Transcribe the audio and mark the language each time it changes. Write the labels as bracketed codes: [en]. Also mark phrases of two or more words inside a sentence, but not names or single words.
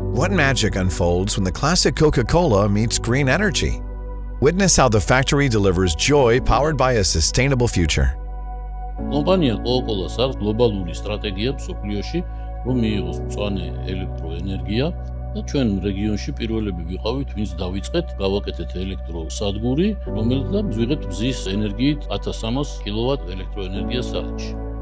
[en] What magic unfolds when the classic Coca-Cola meets green energy? Witness how the factory delivers joy powered by a sustainable future. [ka] Კომპანია Coca-Cola-ს აქვს გლობალური სტრატეგია მსოფლიოში, რომ მიიღოს მწვანე ელექტროენერგია და ჩვენ რეგიონში პირველები ვიყავით, ვინც დავიწყეთ, გავაკეთეთ ელექტროსადგური, რომელსაც ვიღებთ მზის ენერგიით 1300 კილოვატ ელექტროენერგია საათში.